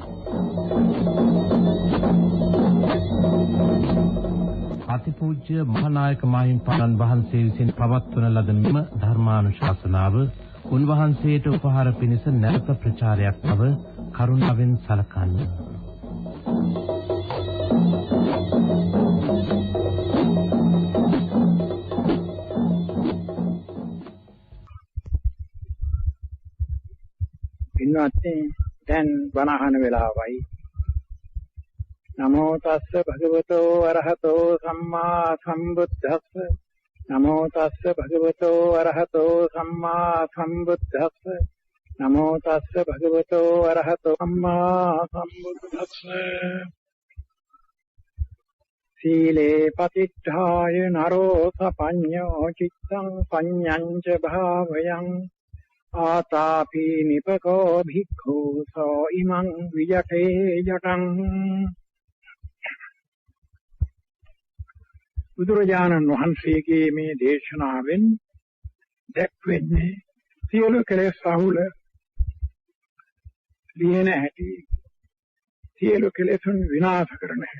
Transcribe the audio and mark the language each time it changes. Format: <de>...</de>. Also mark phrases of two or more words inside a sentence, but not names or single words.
<si>අතිපූජ්‍ය මහානායක මාහිමිපාණන් වහන්සේ විසින් පවත්වන ලද මෙම ධර්මානුශාසනාව උන්වහන්සේට උපහාර පිණිස නැවත ප්‍රචාරයක් බව කරුණාවෙන් සලකන්න. ඉන්නත් දැන් බණහන වෙලාවයි.</si> <pi>නමෝ තස්ස භගවතෝ අරහතෝ සම්මා සම්බුද්දස්ස. නමෝ තස්ස භගවතෝ අරහතෝ සම්මා සම්බුද්දස්ස. නමෝ තස්ස භගවතෝ අරහතෝ සම්මා සම්බුද්දස්ස. සීලේ පතිට්ඨාය නරෝ සපඤ්ඤෝ චිත්තං පඤ්ඤං ච භාවයං ආතාපි නිපකෝ භික්ඛු සෝ ඉමං විජටේ ජටං.</pi> <si>බුදුරජාණන් වහන්සේගේ මේ දේශනාවෙන් දැක්වෙන්නේ සියලු කෙලෙස් සහුල ලියන හැටි, සියලු කෙලෙසුන් විනාශ කරන හැටි.</si>